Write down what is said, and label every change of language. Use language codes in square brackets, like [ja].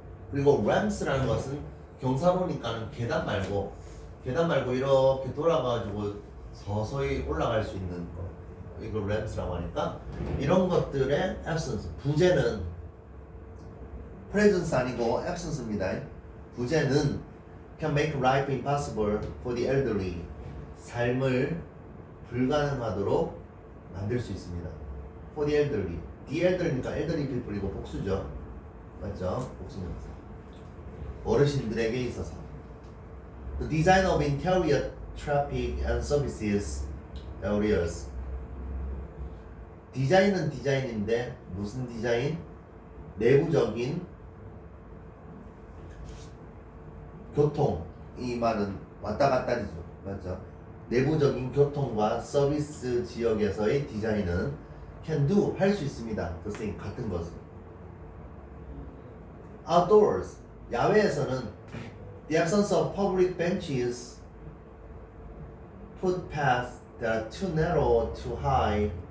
[ko] 그리고 ramps라는 것은 경사로니까는 계단 말고 이렇게 돌아가지고 서서히 올라갈 수 있는 거, 이걸 ramps라고 하니까 이런 것들의 absence, 부재는 presence 아니고 absence입니다. 부재는 [en] can make life impossible for the elderly, [ko] 삶을 불가능하도록 만들 수 있습니다. [en] for the elderly, the elderly니까 elderly people이고 [ko] 복수죠, 맞죠? 복수명사. 어르신들에게 있어서. [en] The design of interior traffic and services areas. [ko] 디자인은 디자인인데 무슨 디자인? 내부적인 교통, 이 말은 왔다 갔다리죠, 맞죠? 내부적인 교통과 서비스 지역에서의 디자인은 [en] can do, [ko] 할 수 있습니다. [en] the same, [ko] 같은 것을. [en] Outdoors, [ko] 야외에서는 [en] the absence of public benches, footpaths that are too narrow, too high.